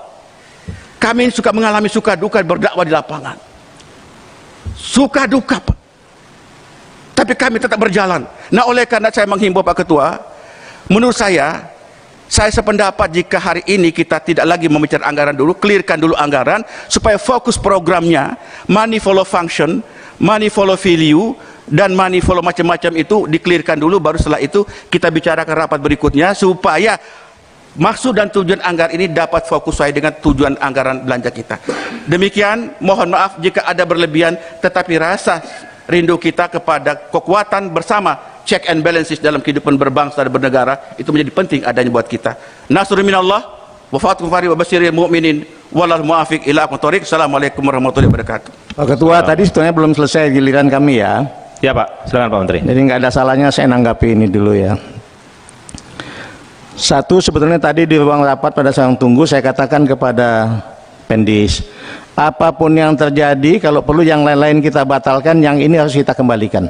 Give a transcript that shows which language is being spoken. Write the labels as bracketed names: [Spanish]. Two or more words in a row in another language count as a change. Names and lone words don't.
[Indonesian] Kami suka mengalami suka duka berdakwah di lapangan. Suka duka, Pak. Tapi kami tetap berjalan. Nah, oleh karena saya menghimbau Pak Ketua, menurut saya sependapat jika hari ini kita tidak lagi membicarakan anggaran dulu, clearkan dulu anggaran, supaya fokus programnya, [English] money follow function, money follow value, [Indonesian] dan [English] money follow [Indonesian] macam-macam itu di-clearkan dulu, baru setelah itu kita bicarakan rapat berikutnya, supaya maksud dan tujuan anggaran ini dapat fokus sesuai dengan tujuan anggaran belanja kita. Demikian, mohon maaf jika ada berlebihan, tetapi rasa rindu kita kepada kekuatan bersama, [English] check and balances [Indonesian] dalam kehidupan berbangsa dan bernegara, itu menjadi penting adanya buat kita. [Arabic] نصر من الله وفتح قريب وبشر المؤمنين والله الموفق إلى أقوم الطريق. السلام عليكم ورحمة الله وبركاته. [Indonesian] Pak Ketua, tadi sebetulnya belum selesai giliran kami ya. Ya Pak, silakan Pak Menteri. Jadi nggak ada salahnya saya nanggapi ini dulu ya. Satu, sebetulnya tadi di ruang rapat pada saat tunggu saya katakan kepada Pendis, apapun yang terjadi, kalau perlu yang lain-lain kita batalkan, yang ini harus kita kembalikan.